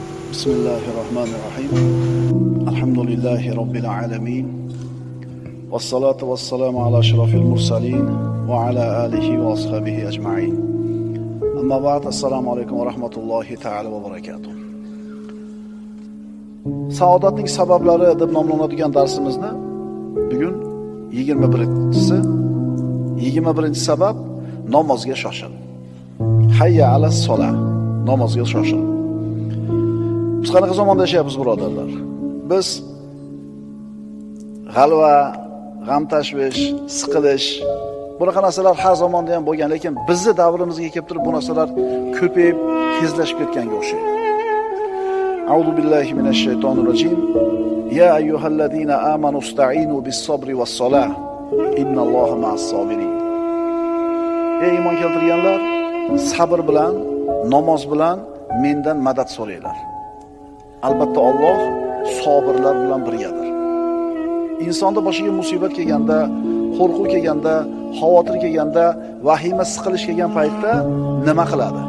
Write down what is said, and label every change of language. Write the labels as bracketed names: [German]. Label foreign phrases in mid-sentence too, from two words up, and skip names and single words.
[Arabic] بسم الله الرحمن الرحيم. الحمد لله رب العالمين. والصلاة والسلام على أشرف المرسلين وعلى آله وأصحابه أجمعين. أما بعد, السلام عليكم ورحمة الله تعالى وبركاته. [Uzbek] Saodatning sabablari deb nomlanadigan darsimizni bugun 21-si. 21 sabab namozga shoshil. [Arabic] حي على الصلاة. [Uzbek] Namozga shoshil. Biz qanaqa zamonda yashayapmiz, birodarlar? Biz g'alva, g'am tashvish, siqilish, bunaqa narsalar har zamonda ham bo'lgan, lekin bizni davrimizga kelib turib bu narsalar ko'payib, tezlashib ketganga o'xshaydi. [Arabic] أعوذ بالله من الشيطان الرجيم. يا أيها الذين آمنوا استعينوا بالصبر والصلاة. إن الله مع الصابرين. [Uzbek] Ey iymon keltirganlar, sabr bilan, namoz bilan mendan madad so'ranglar. Albatta Alloh sabirlar bilan birgadir. Insonda boshiga musibat kelganda, qo'rquv kelganda, xavotir kelganda, vahima, siqilish kelgan paytda nima qiladi?